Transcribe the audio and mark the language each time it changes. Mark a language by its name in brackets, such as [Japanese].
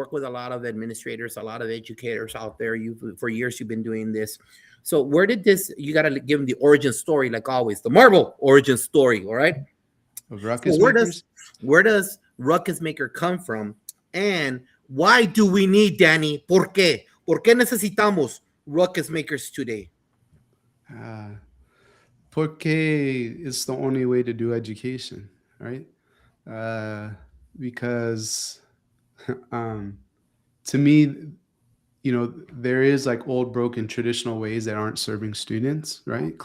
[English] You work with a lot of administrators, a lot of educators out there. For years you've been doing this. So where did this, you got to give them the origin story, like always, the Marvel origin story, all right? Of Ruckus So Makers? where does Ruckus Maker come from? And why do we need, Danny? [Spanish] ¿Por qué? ¿Por qué necesitamos Ruckus Makers today? Porque [English] it's the only way to do education, right? Because to me, you know, there is like old broken traditional ways that aren't serving students, right?